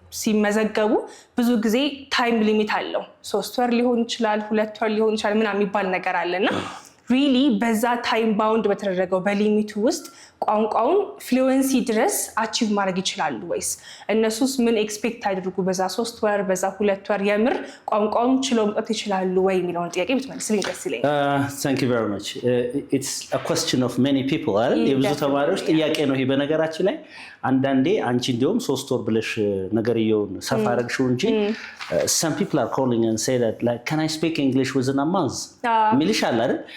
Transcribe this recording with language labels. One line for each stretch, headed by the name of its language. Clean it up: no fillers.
Amharic: ሲመዘገቡ ብዙ ጊዜ ታይም ሊሚት አለው 3 ወር ሊሆን ይችላል 2 ወር ሊሆን ይችላል ምናምን የሚባል ነገር አለና ሪሊ በዛ ታይም ባውንድ በተደረገው በሊሚቱ ውስጥ ቋንቋውን ፍሉዌንሲ ድረስ አቺቭ ማድረግ ይችላሉ ወይስ እነሱስ ምን ኤክስፔክት አድርጉ በዛ 3 ወር በዛ 2 ወር የምር ቋንቋውን ችለው መጥተው ይችላሉ ወይ የሚለውን ጥያቄ ብትመልስልኝ ደስ ይለኛል።
English: Thank you very much. It's a question of many people አይደል?
Amharic: የብዙ ተማሪዎች ጥያቄ ነው ይሄ። በነገራችን ላይ አንዳንዴ አንቺ እንዲያውም 3 ወር ብለሽ ነገርየውን ሰፋ አድርገሽው እንጂ
English: some people are calling and say that like can I speak English within a month?
Amharic: ሚልሽ አለ አይደል?